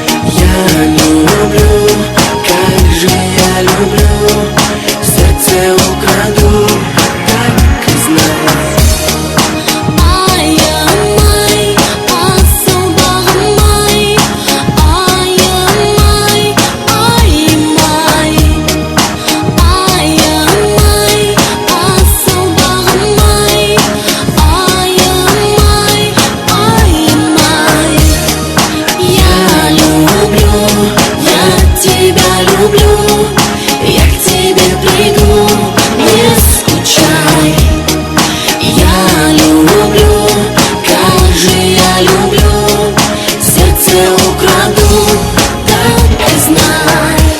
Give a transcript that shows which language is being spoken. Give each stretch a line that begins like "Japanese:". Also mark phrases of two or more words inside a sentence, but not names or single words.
Russian: Я люблю, как же я люблю, сердце украду, так и знай.
Kazakh: Аямай, асыл бағым-ай, аямай, аймай. Аямай, асыл бағым-ай, аямай, аямай.
Russian: Я люблю, я тебя люблю, я к тебе приду, не скучай. Я люблю, как же я люблю, сердце украду, так и знай.